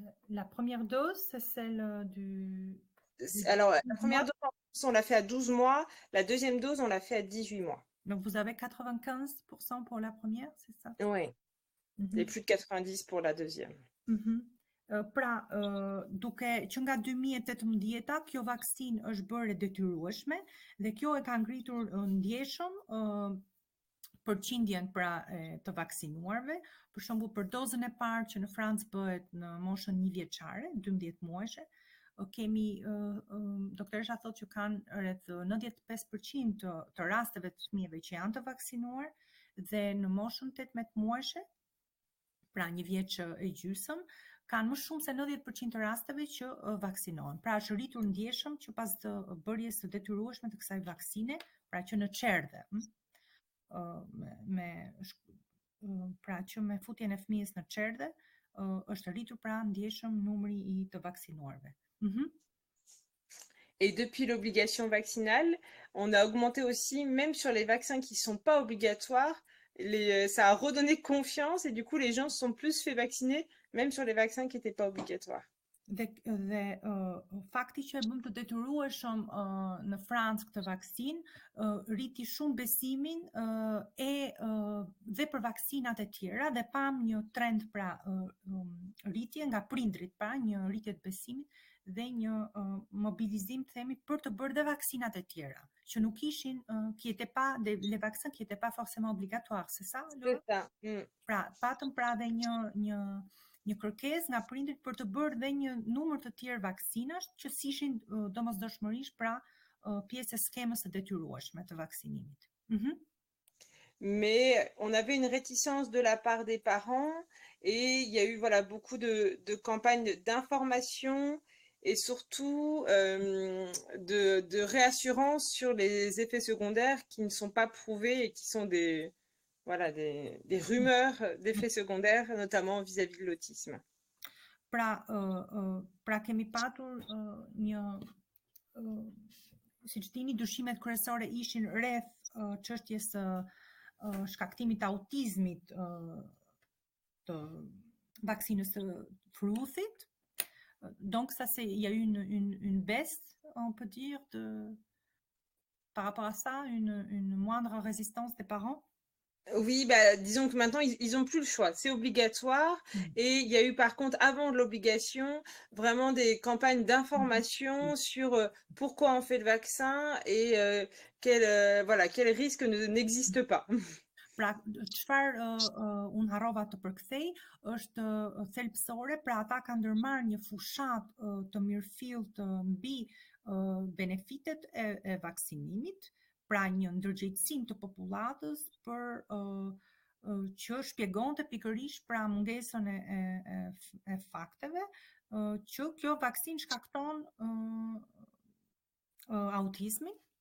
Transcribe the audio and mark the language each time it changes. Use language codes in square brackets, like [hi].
[fr] La première dose, c'est celle du... Alors, la première dose, on l'a fait à 12 mois. La deuxième dose, on l'a fait à 18 mois. Donc, vous avez 95% pour la première, c'est ça? Oui. Et plus de 90% pour la deuxième. [sq] Pra, duke që nga 2018 kjo vaksinë është bërë detyrueshme dhe kjo e ka ngritur ndjeshëm përqindjen pra të vaksinuarve. Për shembull, për dozën e parë që në Francë bëhet në moshën 1 vjeçare, 12 muajshe, kemi doktoresha thotë që kanë rreth 95% të rasteve të fëmijëve që janë të vaksinuar dhe në moshën 18 muajshe, pra 1 vjeç e gjysmë, kanë më shumë se 90% të rasteve që vaksinohen. Pra është rritur ndjeshëm që pas të bërjes së detyrueshme të kësaj vaksine, pra që në çerdhe, pra që me futjen e fëmijës në çerdhe, është rritur pra ndjeshëm numri i të vaksinuarve. [fr] Et depuis l'obligation vaccinale, on a augmenté aussi, même sur les vaccins qui ne sont pas obligatoires, ça a redonné confiance et du coup les gens se sont plus fait vacciner, même sur les vaccins qui n'étaient pas obligatoires. [sq] Dhe fakti që e bëm të detyrueshëm në Francë këtë vaksinë rriti shumë besimin dhe për vaksinat e tjera dhe pam një trend pra rritje nga prindrit, pra një rritje të besimit dhe një mobilizim të themi për të bërë dhe vaksinat e tjera që nuk ishin [fr] qui étaient pas les vaccins qui étaient pas forcément obligatoires, c'est ça? C'est ça. [sq] Pra patëm pra dhe një kërkesë nga prindrit për të bërë dhe një numër të tjerë vaksinash që ishin domosdoshmërisht pra pjesë e skemës së detyrueshme të vaksinimit. [fr] Mais on avait une réticence de la part des parents et il y a eu voilà, beaucoup de campagnes d'information et surtout de réassurance sur les effets secondaires qui ne sont pas prouvés et qui sont voilà, des rumeurs d'effets secondaires, notamment vis-à-vis de l'autisme. [sq] Pra kemi patur një siç dini, dyshimet kryesore ishin rreth çështjes së shkaktimit të autizmit të vaksinës së fruthit. [fr] Donc ça il y a eu une baisse, on peut dire, par rapport à ça, une moindre résistance des parents. Oui, bah, disons que maintenant, ils n'ont plus le choix. C'est obligatoire. Et il y a eu, par contre, avant l'obligation, vraiment des campagnes d'information sur pourquoi on fait le vaccin et quel risque n'existe pas. [sq] Pra, çfarë unë harrova të përkthej është thelbësore, pra ata kanë ndërmarrë një fushat të mirëfillt mbi benefitet e vaksinimit, pra një ndërgjegjësim të popullatës për që shpjegonte pikërisht pra mungesën e fakteve që kjo vaksinë shkakton autizmin.